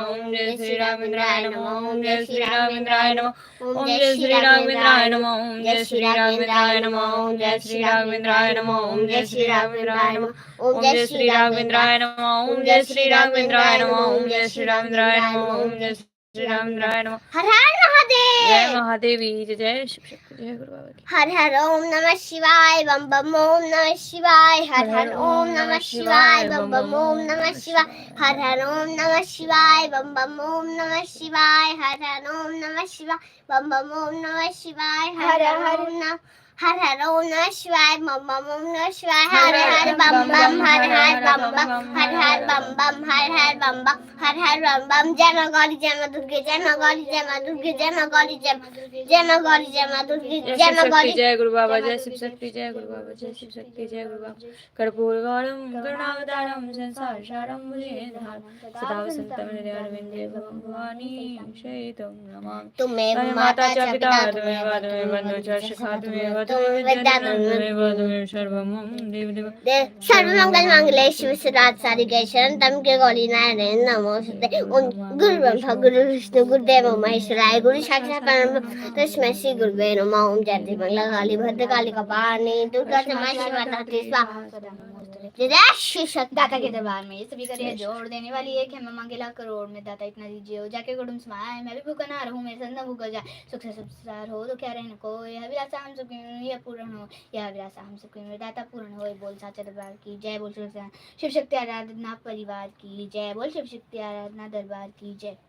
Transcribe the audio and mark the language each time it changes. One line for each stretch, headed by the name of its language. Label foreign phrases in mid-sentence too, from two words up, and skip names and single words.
Sanskrit: ओम जय श्री राघवेंद्राय नमः। ओम जय श्री राघवेंद्राय नमः। ओम जय श्री राघवेंद्राय नमः। ओम जय श्री राघवेंद्राय नमः। ओम जय श्री राघवेंद्राय नमः। ओम जय श्री राघवेंद्राय नमः। ओम जय श्री राघवेंद्राय नमः। ओम जय श्री राघवेंद्राय नमः। ओम जय श्री राघवेंद्राय नमः। ओम जय श्री राघवेंद्राय नमः।
Hindi: हर हर महादेव, जय महादेवी, जय शिव शक्ति, जय गुरु बाबा की। हर हर ओम नमः शिवाय, बम बम ओम नमः शिवाय, हर हर ओम नमः शिवाय, बम बम ओम नमः शिवाय, हर हर ओम नमः शिवाय, बम बम ओम नमः शिवाय, हर हर ओम नमः शिवाय, बम बम ओम नमः शिवाय, हर हर ओम नमः शिवाय, बम बम ओम नमः शिवाय, हर हर बम बम, हर हर बम बम, हर हर बम बम, हर हर बम बम, हर हर बम बम। जय मां गौरी, जय मां दुर्गे, जय मां गौरी, जय मां दुर्गे, जय मां गौरी, जय मां दुर्गे, जय मां गौरी, जय मां दुर्गे, जय जय शिव मां शक्ति, गौरी। जय गुरु बाबा, जय शिव शक्ति, जय गुरु बाबा, जय शिव शक्ति, जय गुरु बाबा।
Sanskrit: कर्पूर गौरम करुणावतारम संसार सारम भुजगेन्द्रहारम सदा वसंतम हृदयारविंदे भवानी शयितम नमामि।
Hindi: तुम्हें
Sanskrit: माता च पिता त्वमेव त्वमेव बन्धु च सखा त्वमेव त्वमेव त्वमेव त्वमेव सर्वं मम देव देव। सर्वमंगल मांगल्ये शिव सर्वार्थ साधिके शरणं के गौरी नारायण नमोस्तुते। ओम गुरु ब्रह्मा गुरु विष्णु गुरुदेव महेश्वराय, गुरु साक्षात् परब्रह्म तस्मै श्री गुरुवे नमः। ओम जय मंगला काली भद्रकाली कपालिनी दुर्गा क्षमा शिवा धात्री स्वाहा।
Hindi: जय श्री शक्ति। दाता के दरबार में ये सभी करिए जोड़ देने वाली एक है, मैं मांगेला करोड़ में दाता इतना दीजिए हो जाके गुडुम समाए। मैं भी भूखा ना रहूं, मेरे संग न भूखा जाए, सुख से संसार हो तो क्या रहने को। यह विलासा हम सुखी यह पूर्ण हो, यह विलासा हम सुखी में दाता पूर्ण हो। बोल साचा दरबार की जय, बोल शिव शक्ति आराधना परिवार की जय, बोल शिव शक्ति आराधना दरबार की जय।